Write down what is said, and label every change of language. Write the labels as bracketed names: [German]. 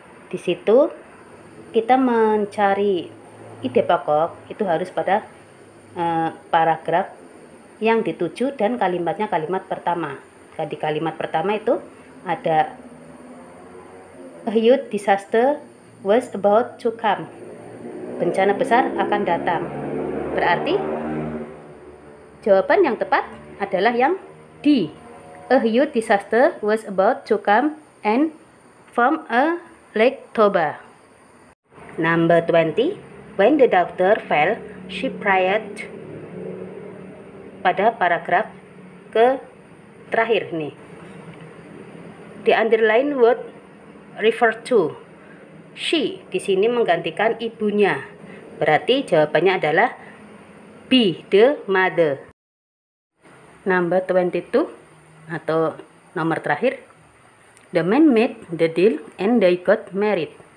[Indonesian] Di situ kita mencari ide pokok itu harus pada paragraf yang dituju dan kalimatnya kalimat pertama. Di kalimat pertama itu ada [English] a huge disaster was about to come. [Indonesian] Bencana besar akan datang. Berarti jawaban yang tepat adalah yang D. [English] A huge disaster was about to come and form a Lake Toba. Number 20. When the doctor fell, she prayed. [Indonesian] Pada paragraf ke terakhir nih. [English] The underline word refer to. [Indonesian] She di sini menggantikan ibunya. Berarti jawabannya adalah B, the mother. Number 22 atau nomor terakhir. [English] The man made the deal and they got married.